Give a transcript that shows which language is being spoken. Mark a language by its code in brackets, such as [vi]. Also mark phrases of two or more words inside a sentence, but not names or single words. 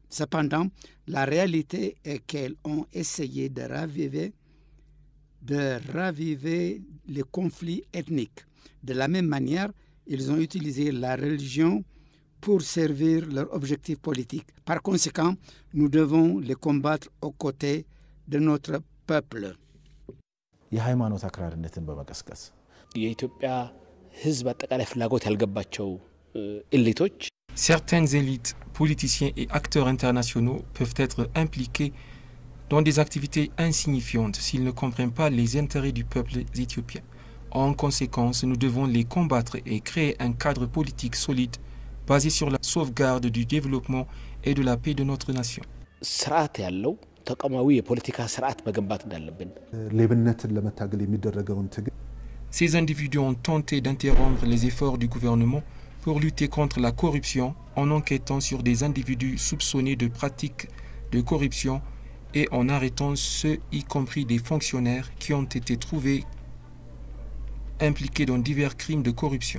[fr] Cependant, la réalité est qu'elles ont essayé de raviver les conflits ethniques. De la même manière, ils ont utilisé la religion pour servir leurs objectifs politiques. Par conséquent, nous devons les combattre aux côtés de notre peuple. [am] የሃይማኖት አክራሪነትን በመቀስቀስ የኢትዮጵያ ሕዝብ አጠቃላይ ፍላጎት ያልገባቸው ኤሊቶች [fr] Certaines élites, politiciens et acteurs internationaux peuvent être impliqués dans des activités insignifiantes s'ils ne comprennent pas les intérêts du peuple éthiopien. En conséquence, nous devons les combattre et créer un cadre politique solide basé sur la sauvegarde du développement et de la paix de notre nation. [am] ስርዓት ያለው ተቋማዊ የፖለቲካ ስርዓት መገንባት እንዳለብን ሌብነትን ለመታገል የሚደረገውን ትግል [fr] Ces individus ont tenté d'interrompre les efforts du gouvernement pour lutter contre la corruption en enquêtant sur des individus soupçonnés de pratiques de corruption et en arrêtant ceux, y compris des fonctionnaires, qui ont été trouvés impliqués dans divers crimes de corruption.